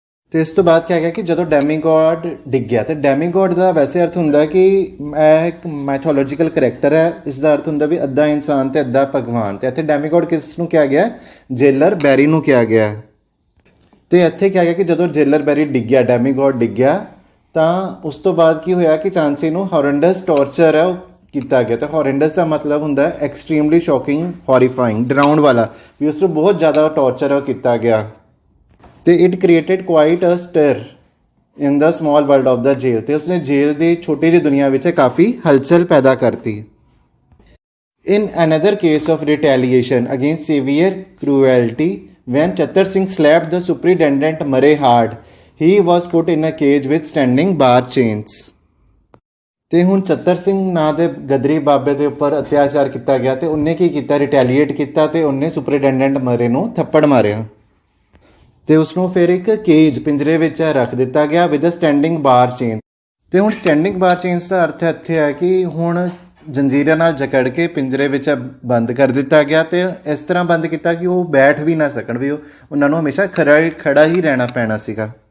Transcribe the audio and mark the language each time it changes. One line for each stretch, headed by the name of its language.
Punjabi: ਤੇ ਇਸ ਤੋਂ ਬਾਅਦ ਕਿਹਾ ਗਿਆ ਕਿ ਜਦੋਂ ਡੈਮੀਗੋਡ ਡਿੱਗ ਗਿਆ ਤੇ ਡੈਮੀਗੋਡ ਦਾ ਵੈਸੇ ਅਰਥ ਹੁੰਦਾ ਕਿ ਇਹ ਇੱਕ ਮੈਥੋਲੋਜੀਕਲ ਕਰੈਕਟਰ ਹੈ। ਇਸ ਦਾ ਅਰਥ ਹੁੰਦਾ ਵੀ ਅੱਧਾ ਇਨਸਾਨ ਤੇ ਅੱਧਾ ਭਗਵਾਨ। ਤੇ ਇੱਥੇ ਡੈਮੀਗੋਡ ਕਿਸ ਨੂੰ ਕਿਹਾ ਗਿਆ? ਜੇਲਰ ਬੈਰੀ ਨੂੰ ਕਿਹਾ ਗਿਆ। ਤੇ ਇੱਥੇ ਕਿਹਾ ਗਿਆ ਕਿ ਜਦੋਂ ਜੇਲਰ ਬੈਰੀ ਡਿੱਗਿਆ, ਡੈਮੀਗੋਡ ਡਿੱਗਿਆ ਤਾਂ ਉਸ ਤੋਂ ਬਾਅਦ ਕੀ ਹੋਇਆ ਕਿ ਝਾਂਸੀ ਨੂੰ ਹੌਰੈਂਡਸ ਟੌਰਚਰ ਹੈ ਉਹ ਕੀਤਾ ਗਿਆ। ਤੇ ਹੌਰੈਂਡਸ ਦਾ ਮਤਲਬ ਹੁੰਦਾ
English: extremely shocking, horrifying,
Punjabi: ਡਰਾਉਣ ਵਾਲਾ, ਵੀ ਉਸ ਨੂੰ ਬਹੁਤ ਜ਼ਿਆਦਾ ਟੌਰਚਰ ਹੈ ਉਹ ਕੀਤਾ ਗਿਆ।
English: ਤੇ it created quite a stir in the small world of the jail.
Punjabi: ਤੇ ਉਸਨੇ ਜੇਲ ਦੀ ਛੋਟੀ ਜਿਹੀ ਦੁਨੀਆ ਵਿੱਚ ਕਾਫੀ ਹਲਚਲ ਪੈਦਾ ਕਰਤੀ।
English: In another case of retaliation against severe cruelty when Chattar Singh slapped the superintendent Murray hard, he was put in a cage with standing bar chains।
Punjabi: ਤੇ ਹੁਣ ਚੱਤਰ ਸਿੰਘ ਨਾਂ ਦੇ ਗਦਰੀ ਬਾਬੇ ਦੇ ਉੱਪਰ ਅਤਿਆਚਾਰ ਕੀਤਾ ਗਿਆ ਤੇ ਉਹਨੇ ਕੀ ਕੀਤਾ? ਰਿਟੈਲੀਏਟ ਕੀਤਾ ਤੇ ਉਹਨੇ ਸੁਪਰਿੰਟੈਂਡੈਂਟ ਮਰੇ ਨੂੰ ਥੱਪੜ ਮਾਰਿਆ ਤੇ ਉਸਨੂੰ ਫਿਰ ਇੱਕ ਕੇਜ ਪਿੰਜਰੇ ਵਿੱਚ ਰੱਖ ਦਿੱਤਾ ਗਿਆ
English: With standing bar chain.
Punjabi: ਤੇ ਹੁਣ ਸਟੈਂਡਿੰਗ ਬਾਰ ਚੇਨਸ ਦਾ ਅਰਥ ਇੱਥੇ ਹੈ ਕਿ ਹੁਣ ਜੰਜੀਰਾਂ ਨਾਲ ਜਕੜ ਕੇ ਪਿੰਜਰੇ ਵਿੱਚ ਬੰਦ ਕਰ ਦਿੱਤਾ ਗਿਆ ਤੇ ਇਸ ਤਰ੍ਹਾਂ ਬੰਦ ਕੀਤਾ ਕਿ ਉਹ ਬੈਠ ਵੀ ਨਾ ਸਕਣ, ਵੀ ਉਹਨਾਂ ਨੂੰ ਹਮੇਸ਼ਾ ਖੜਾ ਹੀ ਰਹਿਣਾ ਪੈਣਾ ਸੀਗਾ।